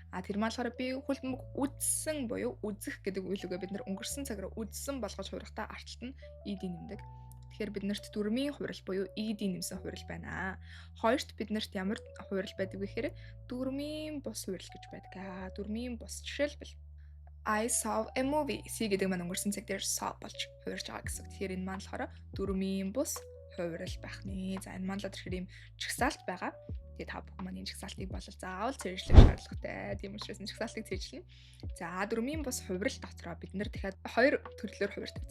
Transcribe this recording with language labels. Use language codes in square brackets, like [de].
[mn] Тэр маань болохоор би хөл бөмбөг үзсэн буюу үзэх гэдэг үйл үгээ бид нар өнгөрсөн цаг руу үзсэн болгож хувирахтаа артлт нь ed нэмдэг. Тэгэхээр биднэрт дөрмийн хувирал буюу ed нэмсэн хувирал байна. Хоёрт биднэрт ямар хувирал байдаг вэ гэхээр дөрмийн бус хувирал гэж байдаг. Дөрмийн бус жишээлбэл [en] I saw a movie. [mn] C гэдэг маань өнгөрсөн цаг дээр saw болж хувирж байгаа гэсэн. Тэгэхээр энэ маань болохоор дөрмийн бус хувирал байх нэ. За энэ маань л тэгэхээр ийм чагсаалт байгаа. Тэгээд та бүхэн маань энэ чагсаалтыг бол заавал цэвэрлэх шаардлагатай. Тийм учраас энэ чагсаалтыг цэвэрлэнэ. За дөрмийн бус хувирал дотроо бид нэр дахиад хоёр төрлөөр хувирдаг.